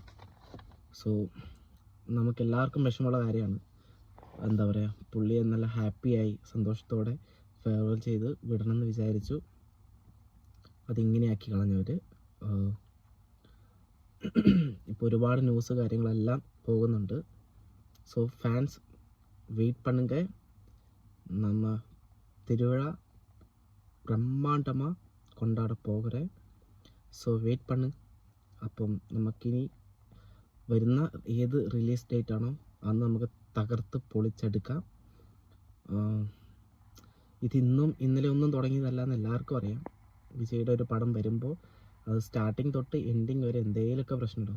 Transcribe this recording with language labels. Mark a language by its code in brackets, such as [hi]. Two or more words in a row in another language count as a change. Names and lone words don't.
[ml] സോ നമുക്കെല്ലാവർക്കും വിഷമമുള്ള കാര്യമാണ്. എന്താ പറയുക, പുള്ളിയെ നല്ല ഹാപ്പിയായി സന്തോഷത്തോടെ ഫെയർവെൽ ചെയ്ത് വിടണമെന്ന് വിചാരിച്ചു. അതിങ്ങനെയാക്കി കളഞ്ഞവർ. ഇപ്പോൾ ഒരുപാട് ന്യൂസ് കാര്യങ്ങളെല്ലാം പോകുന്നുണ്ട്. [en] so fans wait [ta] பண்ணுங்க. நம்ம திருவிழா பிரம்மாண்டமாக கொண்டாட போகிறேன். [en] so wait [ta] പണ്. [ml] അപ്പം നമുക്കിനി വരുന്ന ഏത് റിലീസ് ഡേറ്റ് ആണോ അന്ന് നമുക്ക് തകർത്ത് പൊളിച്ചെടുക്കാം. ഇതിന്നും ഇന്നലെ ഒന്നും തുടങ്ങിയതല്ല എന്ന് എല്ലാവർക്കും അറിയാം. വിജയുടെ ഒരു പടം വരുമ്പോൾ അത് സ്റ്റാർട്ടിങ് തൊട്ട് എൻഡിങ് വരെ എന്തെങ്കിലുമൊക്കെ പ്രശ്നമുണ്ടാവും.